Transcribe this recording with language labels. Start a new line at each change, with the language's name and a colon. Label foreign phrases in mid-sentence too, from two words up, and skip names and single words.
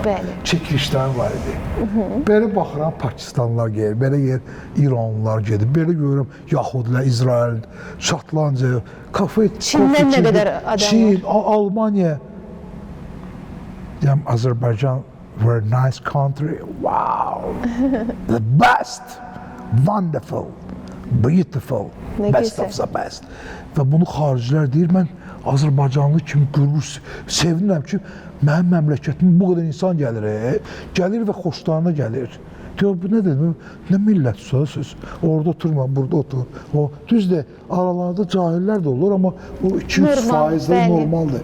Azerbaijani: Bəli. Çəkilişlərim var idi. Belə baxıram, Pakistanlılar gedir, belə gedir, İranlılar gedir, belə görürəm, Yahudilər, İsrail, Şotlandiya, kafe, Çindən nə qədər adam var? Çin, Almaniya. Deyəm, Azərbaycan,
English: very nice country, wow, the best, wonderful, beautiful,
Azerbaijani: Nə best gözəl.
English: of the best.
Azerbaijani: Və bunu xaricilər deyir, mən Azərbaycanlı kimi qürur sevinirəm ki, mənim məmləkətimin bu qədər insan gəlir, gəlir və xoşlarına gəlir. Deyir, bu nə dedim, nə millətçisiniz, orada oturma, burada otur. O, düzdür, aralarda cahillər də olur, amma bu 200% normaldır.